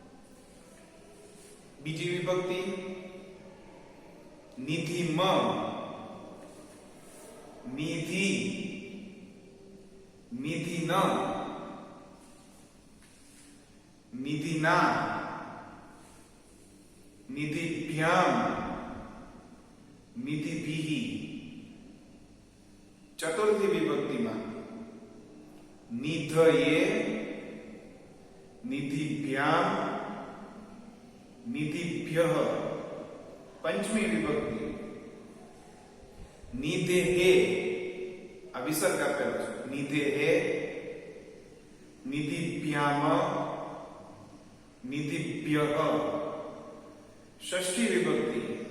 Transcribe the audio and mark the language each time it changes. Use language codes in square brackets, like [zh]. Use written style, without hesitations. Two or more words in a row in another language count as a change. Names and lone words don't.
[gu] બીજી વિભક્તિ [sa] निधि निधिन निधिना निधिभ्याम निधिभिः [gu] ચતુર્થી વિભક્તિમાં [sa] निधये निधिभ्याम निधिभ्यः पंचमी विभक्ति निधेहे [gu] આ વિસર્ગ આપેલો છે [sa] निधेहे निधिभ्याम निधिभ्यः षष्ठी विभक्ति